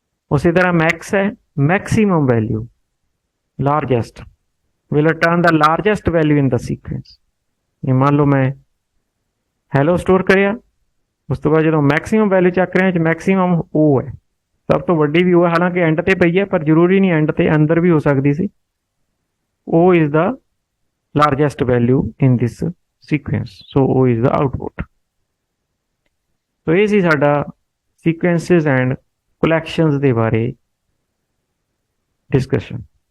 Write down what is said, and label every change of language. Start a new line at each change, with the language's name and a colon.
Punjabi: ਉਸੇ ਤਰ੍ਹਾਂ
English: Max ਹੈ, maximum value largest will return the largest value in the sequence.
Punjabi: ਇਹ ਮੰਨ ਲਓ ਮੈਂ ਹੈਲੋ ਸਟੋਰ ਕਰਿਆ, ਉਸ ਤੋਂ ਬਾਅਦ ਜਦੋਂ ਮੈਕਸਿਮਮ ਵੈਲਿਊ ਚੱਕ ਰਿਹਾ, ਮੈਕਸਿਮਮ O ਹੈ, ਸਭ ਤੋਂ ਵੱਡੀ ਵੀ O ਹੈ, ਹਾਲਾਂਕਿ ਐਂਡ ਤੇ ਪਈ ਹੈ ਪਰ ਜ਼ਰੂਰੀ ਨਹੀਂ ਐਂਡ ਤੇ, ਅੰਦਰ ਵੀ ਹੋ ਸਕਦੀ ਸੀ।
English: O is the largest value in this sequence, so O is the output।
Punjabi: तो ये सी साडा sequences and collections दे बारे डिस्कशन।